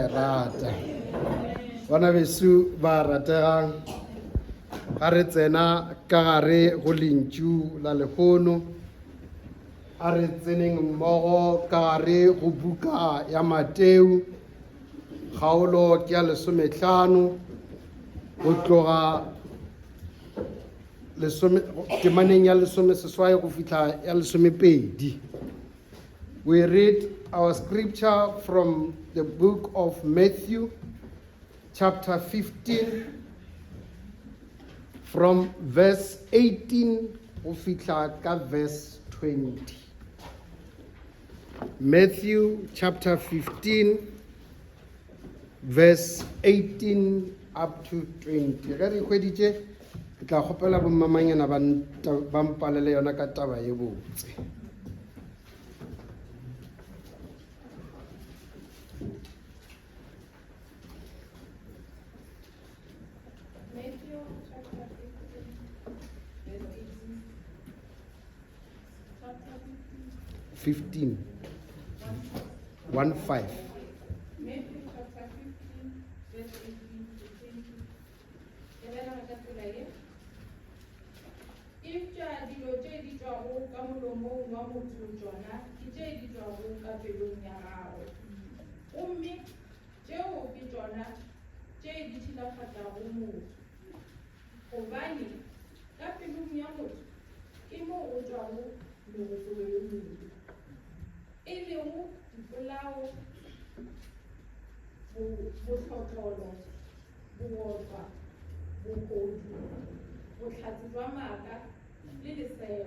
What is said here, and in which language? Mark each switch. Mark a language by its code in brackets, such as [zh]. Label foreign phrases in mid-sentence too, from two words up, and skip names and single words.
[nso] rata bana beso ba rategang ga re tsena ka gare go lentšu la lehono a re tseneng mmogo ka gare go buka ya Mateo kgaolo ke ya 15 go tloga temaneng ya 16 go fihla ya 12. [en] We read our scripture from the book of Matthew, chapter 15, from verse 18 [nso] go fihla ka [en] verse 20. Matthew chapter 15, verse 18 up to 20. [nso] Ga re hweditše ke tla kgopela bommamanyana ba mpalele yona ka taba ye botse. [en] Matthew chapter 15, 1:5. Matthew chapter 15, verse 18 to 20. [nso] If dilo tše di tšwago ka molomong wa motho tšona ke tše di tšwago ka pelong ya gagwe, gomme tšeo ke tšona tše di tšhilafatšago motho, gobane ka pelong ya motho ke mo go tšwago megopolo ye mebe, e lego dipolao, bohlotlolo, bogotlwa, bogodu, bohlatsi jwa maaka le lesego.